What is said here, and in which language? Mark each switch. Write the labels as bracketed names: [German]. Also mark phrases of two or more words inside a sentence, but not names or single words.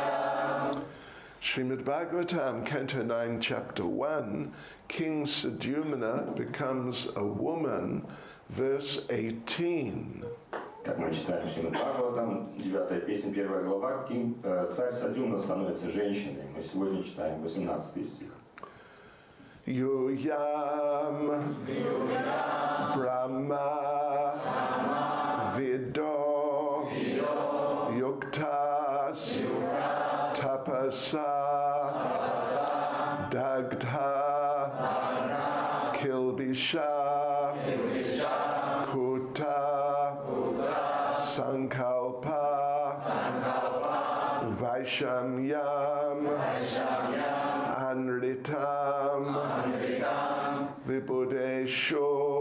[English] Srimad Bhagavatam, Canto 9, Chapter 1, King Sadyumna becomes a woman, verse 18. [Russian] Как мы читаем Шримад Бхагаватам, 9 песня, 1 глава, царь Садьюмна становится женщиной. Мы сегодня читаем 18 стих. [Sanskrit] यूयं ब्रह्म विदो युक्तास् तपसा दग्ध किल्बिषा कूट संकल्प वैषम्यम् अनृतम् विबुधेशो